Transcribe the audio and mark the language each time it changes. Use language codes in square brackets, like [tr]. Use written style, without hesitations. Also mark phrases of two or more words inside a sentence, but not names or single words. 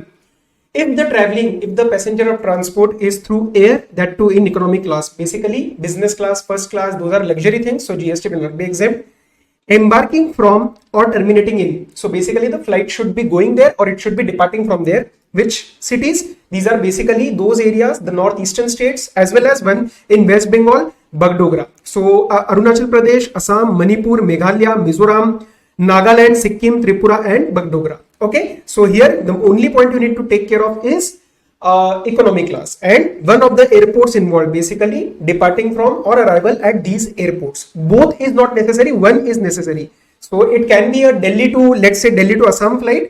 [en] If the passenger of transport is through air, that too in economy class, basically business class, first class, those are luxury things, so GST will not be exempt. Embarking from or terminating in, so basically the flight should be going there or it should be departing from there. Which cities? These are basically those areas, the northeastern states, as well as one in West Bengal, Bagdogra. So Arunachal Pradesh, Assam, Manipur, Meghalaya, Mizoram, Nagaland, Sikkim, Tripura and Bagdogra. Okay, so here the only point you need to take care of is economy class and one of the airports involved, basically departing from or arrival at these airports. Both is not necessary, one is necessary. So it can be a Delhi to, let's say Delhi to Assam flight.